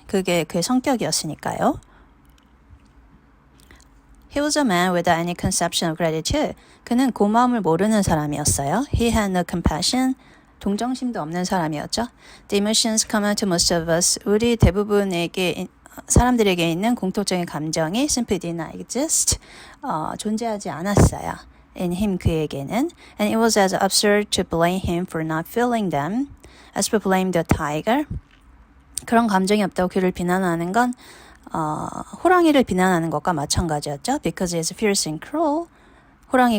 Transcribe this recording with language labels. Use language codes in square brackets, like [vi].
[ko] 그게 그의 성격이었으니까요. [en] He was a man without any conception of gratitude. [ko] 그는 고마움을 모르는 사람이었어요. [en] He had no compassion. [ko] 동정심도 없는 사람이었죠. [en] The emotions common to most of us. [ko] 우리 대부분에게 사람들에게 있는 공통적인 감정이 [en] simply did not exist. [ko] 존재하지 않았어요. [en] In him, [ko] 그에게는. [en] And it was as absurd to blame him for not feeling them as to blame the tiger. [ko] 그런 감정이 없다고 그를 비난하는 건 호랑이를 비난하는 것과 마찬가지였죠. [en] Because he is fierce and cruel. [ko] 호랑이가